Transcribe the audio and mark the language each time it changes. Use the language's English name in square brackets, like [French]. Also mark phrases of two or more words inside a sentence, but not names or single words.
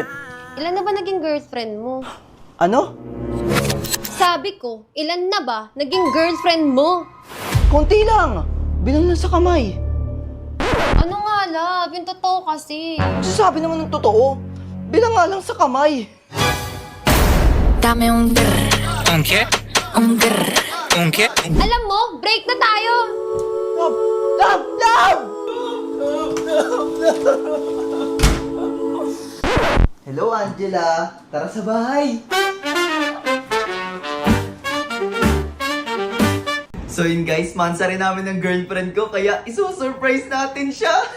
[Filipino] ilan na ba naging girlfriend mo? Ano? Sabi ko, ilan na ba naging girlfriend mo? Konti lang. Bilang lang sa kamay. Ano nga, love? Yung totoo kasi. Sabi naman ng totoo. Bilang nga lang sa kamay. [Spanish] Dame un grr. ¿Un qué? Un grr. ¿Un qué? [Filipino] Alam mo, break na tayo! [English] Love! Hello, Angela. [Filipino] Tara sa bahay. So yun guys, mansa rin namin ng girlfriend ko, kaya isusurprise natin siya.